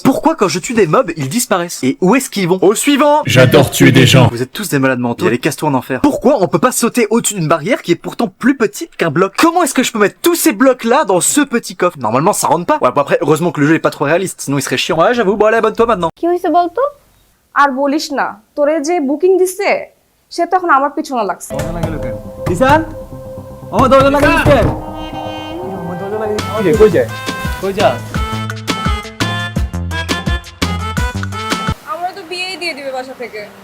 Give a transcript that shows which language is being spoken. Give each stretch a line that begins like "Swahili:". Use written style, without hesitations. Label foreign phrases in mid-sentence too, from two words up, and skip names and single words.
French: Pourquoi quand je tue des mobs, ils disparaissent? Et où est-ce qu'ils vont? Au suivant! J'adore tuer des gens. Vous êtes tous des malades mentaux. Allez, casse-toi en enfer. Pourquoi on peut pas sauter au-dessus d'une barrière qui est pourtant plus petite qu'un bloc? Comment est-ce que je peux mettre tous ces blocs-là dans ce petit coffre? Normalement, ça rentre pas. Ouais, bon après, heureusement que le jeu est pas trop réaliste, sinon il serait chiant. Ouais, j'avoue. Bon, allez, abonne-toi maintenant.
Bangla: কি হয়েছে বলতো? আর বলিস না, তোরে যে বুকিং দিছে সে তো এখন আমার পিছনে লাগছে। দিশান, আমার দরজা লাগা দিচ্ছে। কই যায়? কই যা? আমরা তো বিয়েই দিয়ে দিবে বাসা থেকে।